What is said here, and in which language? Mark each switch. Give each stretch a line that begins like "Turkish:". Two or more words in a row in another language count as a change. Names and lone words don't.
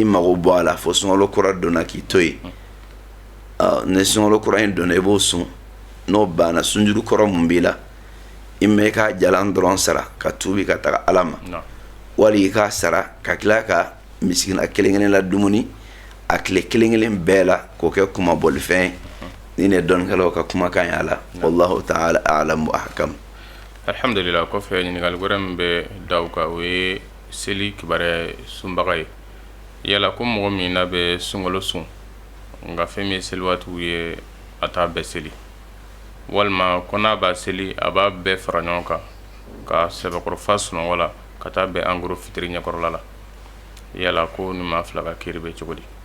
Bambara: mago bɔ a la fo sunkalo kura donna k'i to yen ni sunkalo kura in donna i b'o sun n'o banna sunjuru kɔrɔ mun b'i la i mɛ ka jalan dɔrɔn sara ka tuubi ka taga ala ma wali i k'a sara ka tila ka misigina kelen kelen la dumuni a tile kelen kelen bɛɛ la k'o kɛ kumabɔlifɛn ye ni ne dɔnnikɛlaw ka kumakan ye a la
Arabic: والله تعالى أعلم وأحكم.
Bambara: alhamdulillah kɔfɛ ɲininkali wɛrɛ min bɛ da u kan o ye seli kibaruya sunbaga ye yala ko mɔgɔ min n'a bɛ sunkalo sun nka fɛn min ye seli waatiw ye a t'a bɛɛ seli walima ko n'a b'a seli a b'a bɛɛ fara ɲɔgɔn kan ka sɛbɛkɔrɔfa sunɔgɔ la ka taa bɛn angoro fitiri ɲɛkɔrɔla la yala ko nin maa fila ka kiri bɛ cogo di.